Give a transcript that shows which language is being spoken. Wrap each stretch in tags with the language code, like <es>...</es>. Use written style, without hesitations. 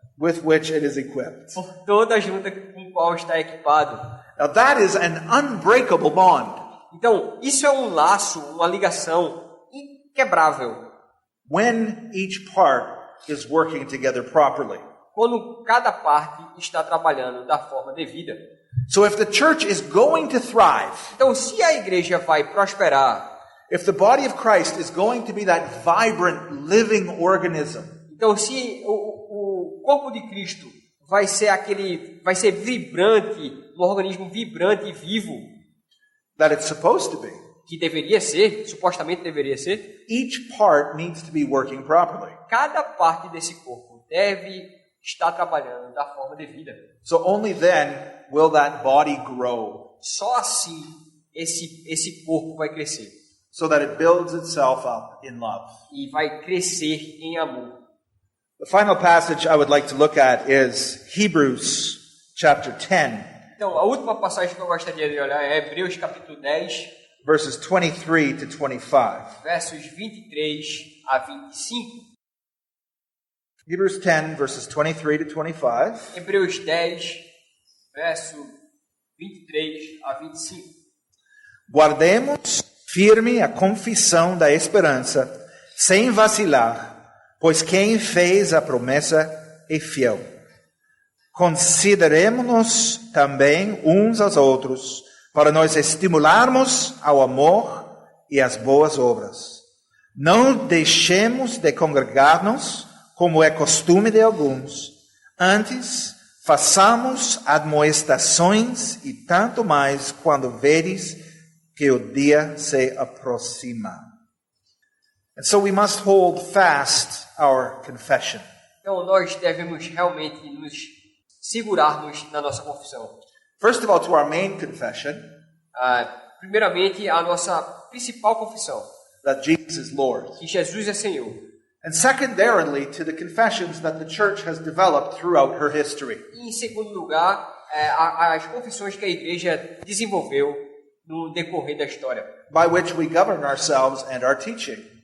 <en>With which it is equipped.</en> <pt>Por toda junta com a qual está equipado.</pt> <en>Now that is an unbreakable bond.</en> <pt>Então, isso é um laço, uma ligação inquebrável.</pt> <en>When each part is working together properly.</en> <pt>Quando cada parte está trabalhando da forma devida.</pt> <en>So if the church is going to thrive,</en> <pt>Então, se a igreja vai prosperar,</pt> <en>if the body of Christ is going to be that vibrant, living organism,</en> <pt>então se o corpo de Cristo vai ser vibrante, um organismo vibrante e vivo,</pt> <en>that it's supposed to be,</en> <pt>que deveria ser, supostamente deveria ser,</pt> <en>each part needs to be working properly.</en> <pt>cada parte desse corpo deve estar trabalhando da forma devida.</pt> <en>So only then will that body grow,</en> <pt>Só assim esse corpo vai crescer</pt> <en>so that it builds itself up in love.</en> <pt>e vai crescer em amor.</pt> <en>The final passage I would like to look at is Hebrews chapter 10,</en> <pt>Então, a última passagem que eu gostaria de olhar é Hebreus capítulo 10,</pt> <en>verses 23 to 25.</en> <pt>versos 23 a 25.</pt> <en>Hebrews 10, verses 23 to 25.</en> <pt>Hebreus 10, verso 23 a 25. Guardemos firme a confissão da esperança, sem vacilar, pois quem fez a promessa é fiel. Consideremos-nos também uns aos outros, para nos estimularmos ao amor e às boas obras. Não deixemos de congregar-nos, como é costume de alguns. Antes, façamos admoestações e tanto mais quando vedes que o dia se aproxima.</pt> <en>And so we must hold fast our confession.</en> <pt>Então, nós devemos realmente nos segurarmos na nossa confissão.</pt> <en>First of all, to our main confession,</en> <pt>Primeiramente, a nossa principal confissão,</pt> <en>that Jesus is Lord.</en> <pt>que Jesus é Senhor.</pt> <en>And secondarily, to the confessions that the church has developed throughout her history.</en> <pt>E, em segundo lugar, as confissões que a igreja desenvolveu no decorrer da história,</pt> <en>By which we govern ourselves and our teaching.</en>